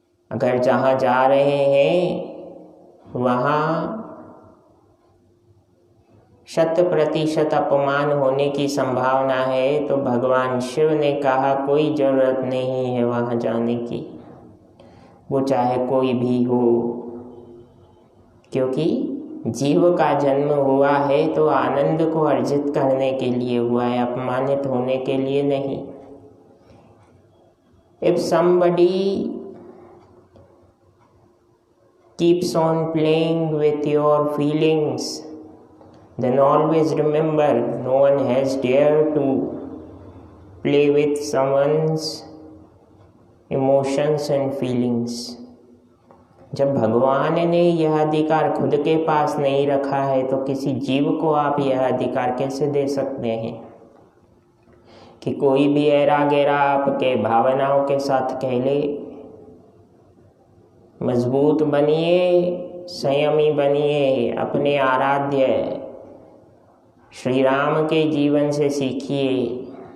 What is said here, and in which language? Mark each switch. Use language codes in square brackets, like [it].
[hi] अगर जहाँ जा रहे हैं वहाँ 100% अपमान होने की संभावना है, तो भगवान शिव ने कहा कोई ज़रूरत नहीं है वहाँ जाने की, वो चाहे कोई भी हो, क्योंकि जीव का जन्म हुआ है तो आनंद को अर्जित करने के लिए हुआ है, अपमानित होने के लिए नहीं। [en] If somebody keeps on playing with your feelings, then always remember no one has dared to play with someone's emotions and feelings. [hi] जब भगवान ने यह अधिकार खुद के पास नहीं रखा है तो किसी जीव को आप यह अधिकार कैसे दे सकते हैं कि कोई भी ऐरा गैरा आपके भावनाओं के साथ खेले। मजबूत बनिए, संयमी बनिए, अपने आराध्य श्री राम के जीवन से सीखिए।